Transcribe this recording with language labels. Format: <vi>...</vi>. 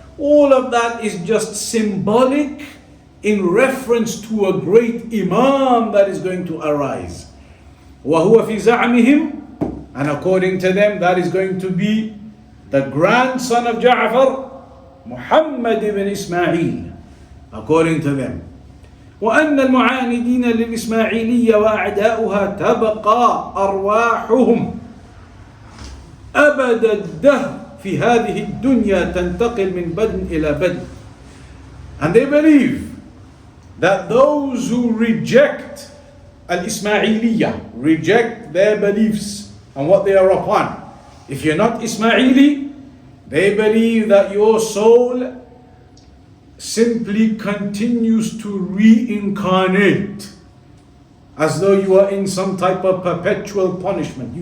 <en>All of that is just symbolic in reference to a great Imam that is going to arise.</en> <ar>وَهُوَ فِي زَعْمِهِمْ.</ar> <en>And according to them, that is going to be the grandson of Ja'far, Muhammad ibn Ismail, according to them.</en> <ar>وأن المعاندين للإسماعيلية وأعداؤها تبقى أرواحهم أبد الدهر في هذه الدنيا تنتقل من بدن إلى بدن.</ar> <en>And they believe that those who reject Al-Ismailiyah, reject their beliefs and what they are upon, if you're not Ismaili, they believe that your soul simply continues to reincarnate as though you are in some type of perpetual punishment.</en>